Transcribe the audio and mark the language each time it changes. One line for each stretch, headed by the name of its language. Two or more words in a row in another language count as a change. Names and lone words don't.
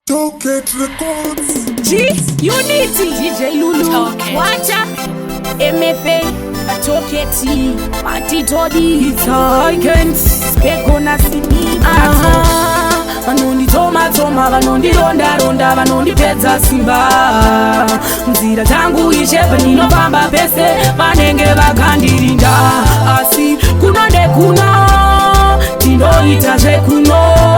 English: Toket Records. G Unity, D J Lulu, Toket. Wacha, M F A, Toket, Mati Todi. It's high Kent. Speko na Simi, Aha.
Shona: Vanonditoma-toma, vanondironda-ronda, vanondipedza simba. Nzira dzangu ishe paninofamba pese vanenge vakandirinda. Asi kuno ndekuno, tinoita zvekuno.